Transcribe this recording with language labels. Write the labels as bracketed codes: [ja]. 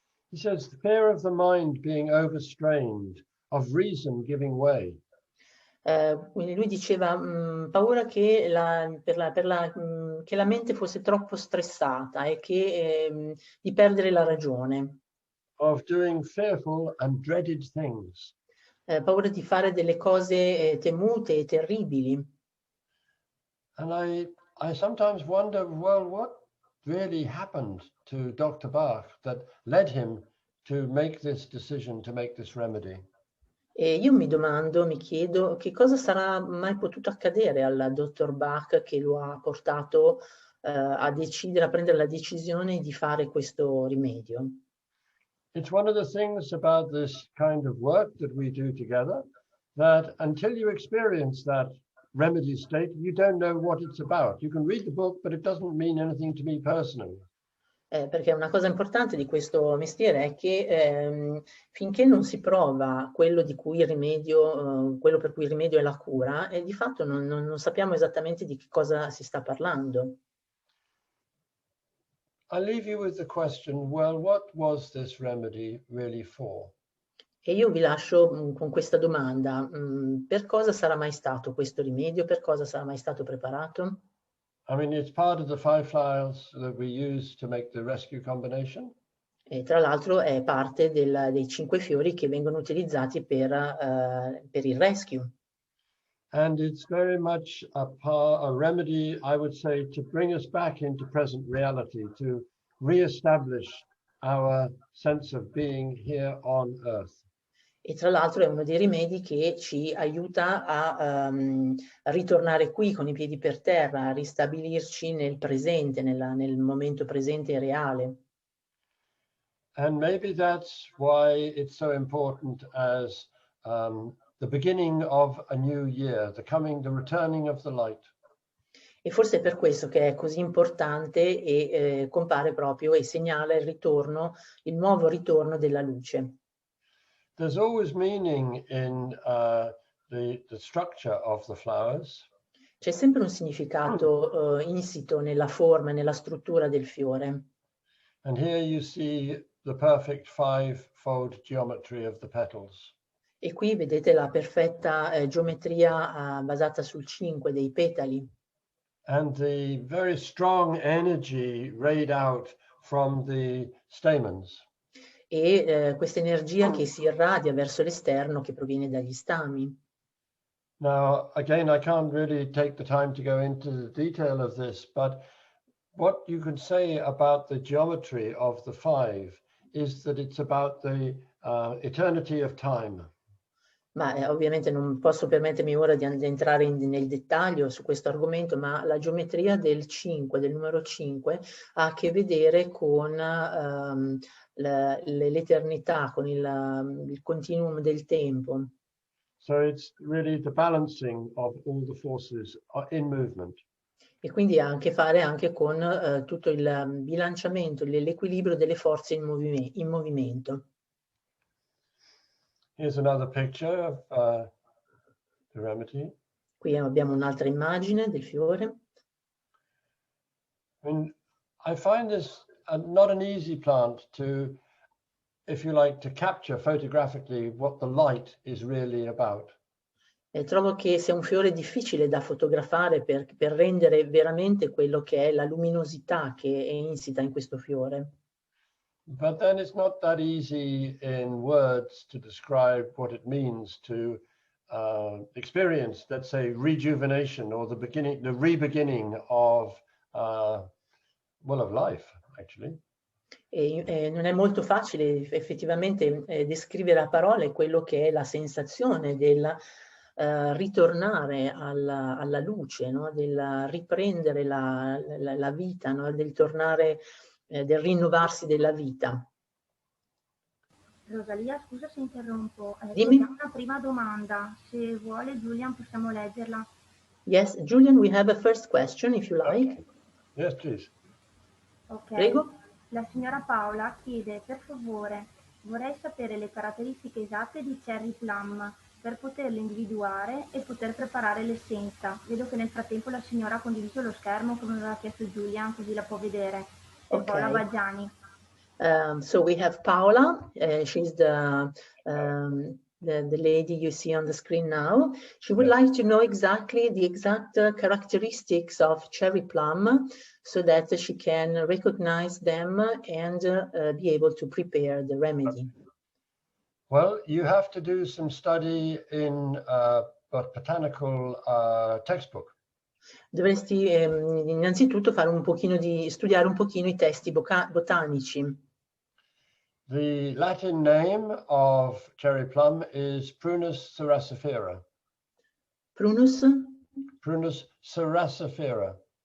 [en] He says, fear of the mind being overstrained, of reason giving way. [it] Quindi lui diceva paura che che la mente fosse troppo stressata e che di perdere la ragione. [en] Of doing fearful and dreaded things. [it] Paura di fare delle cose temute e terribili. [en] And I sometimes wonder, well, what really happened to Dr. Bach that led him to make this decision, to make this remedy? [it] E io mi chiedo che cosa sarà mai potuto accadere al dottor Bach che lo ha portato a prendere la decisione di fare questo rimedio. [en] It's one of the things about this kind of work that we do together, that until you experience that remedy state, you don't know what it's about. You can read the book, but it doesn't mean anything to me personally. [it] Perché una cosa importante di questo mestiere è che finché non si prova quello per cui il rimedio è la cura, di fatto non sappiamo esattamente di che cosa si sta parlando. [en] I leave you with the question, well, what was this remedy really for? [it] E io vi lascio con questa domanda, per cosa sarà mai stato questo rimedio? Per cosa sarà mai stato preparato? [en] I mean, it's part of the 5 flowers that we use to make the rescue combination. [it] E tra l'altro è parte dei 5 fiori che vengono utilizzati per il rescue. [en] And it's very much a remedy, I would say, to bring us back into present reality, to re-establish our sense of being here on earth. [it] E tra l'altro è uno dei rimedi che ci aiuta a ritornare qui con i piedi per terra, a ristabilirci nel presente, nel momento presente e reale. [en] And maybe that's why it's so important as the beginning of a new year, the returning of the light. [it] E forse è per questo che è così importante e compare proprio e segnala il nuovo ritorno della luce. [en] There's always meaning in the structure of the flowers. [it] C'è sempre un significato insito nella forma e nella struttura del fiore. [en] And here you see the perfect 5-fold geometry of the petals. [it] E qui vedete la perfetta geometria basata sul 5 dei petali. [en] And the very strong energy rayed out from the stamens. [it] E questa energia che si irradia verso l'esterno che proviene dagli stami. [en] Now, again, I can't really take the time to go into the detail of this, but what you can say about the geometry of the 5 is that it's about the eternity of time. [it] Ma ovviamente non posso permettermi ora di entrare nel dettaglio su questo argomento, ma la geometria del numero 5, ha a che vedere con l'eternità, con il continuum del tempo. [en] So it's really the balancing of all the forces in movement. [it] e quindi ha a che fare anche con tutto il bilanciamento, l'equilibrio delle forze in movimento. [en] Here's another picture of the remedy. [it] Qui abbiamo un'altra immagine del fiore. [en] I find this not an easy plant to, if you like, to capture photographically what the light is really about. [it] Trovo che sia un fiore difficile da fotografare per rendere veramente quello che è la luminosità che è insita in questo fiore. [en] But then it's not that easy in words to describe what it means to experience, let's say, rejuvenation or the re-beginning of, of life, actually. [it] Non è molto facile effettivamente descrivere a parole quello che è la sensazione del ritornare alla luce, no? Del riprendere la vita, no? Del tornare, del rinnovarsi della vita. Rosalia, scusa se interrompo. Dimmi. Una prima domanda, se vuole Julian possiamo leggerla. [en] Yes, Julian, we have a first question if you like. Okay. Yes, please. Ok. [it] Prego. La signora Paola chiede, per favore, vorrei sapere le caratteristiche esatte di Cherry Plum per poterle individuare e poter preparare l'essenza. Vedo che nel frattempo la signora ha condiviso lo schermo come aveva chiesto Julian, così la può vedere. Okay. Paola Baggiani. [en] So we have Paola, she's the lady you see on the screen now. She would like to know exactly the exact characteristics of cherry plum so that she can recognize them and be able to prepare the remedy. Well, you have to do some study in botanical textbook. [it] Dovresti innanzitutto fare un pochino studiare un pochino i testi botanici. [en] The Latin name of cherry plum is Prunus cerasifera. Prunus? Prunus cerasifera.